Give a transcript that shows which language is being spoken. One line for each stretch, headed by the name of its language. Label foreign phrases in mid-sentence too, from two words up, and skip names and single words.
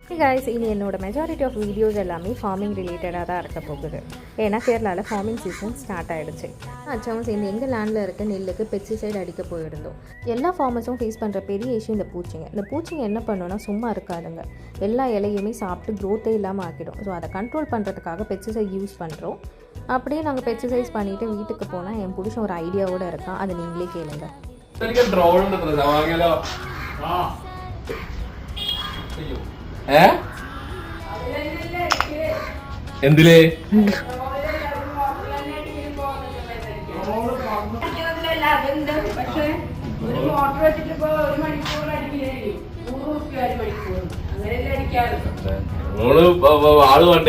English: Hey guys,
Tamil: ini என்னோட
English: majority of videos
Tamil: எல்லாமே
English: farming related-
Tamil: ஆ தான் இருக்க போகுது. ஏன்னா கேரளால
English: farming season
Tamil: ஸ்டார்ட் ஆயிடுச்சு. அச்சாவும் சேர்ந்து எங்கள் லேண்டில் இருக்க நெல்லுக்கு பெஸ்டிசைட் அடிக்க போயிருந்தோம். எல்லா
English: farmersும் face
Tamil: பண்ணுற பெரிய இஷ்யூ இந்த பூச்சிங்க. இந்த பூச்சிங்க என்ன பண்ணுன்னா சும்மா இருக்காதுங்க, எல்லா இலையுமே சாப்பிட்டு க்ரோத்தே இல்லாமல் ஆக்கிடும். ஸோ அதை கண்ட்ரோல் பண்ணுறதுக்காக
English: pesticide use
Tamil: பண்ணுறோம். அப்படியே நாங்கள் பெஸ்டிசைட்ஸ் பண்ணிவிட்டு வீட்டுக்கு போனால் என் புருஷன் ஒரு ஐடியாவோடு இருக்கான், அதை நீங்களே கேளுங்க.
Malayalam: എന്തിലേ ആള് വേണ്ടേ?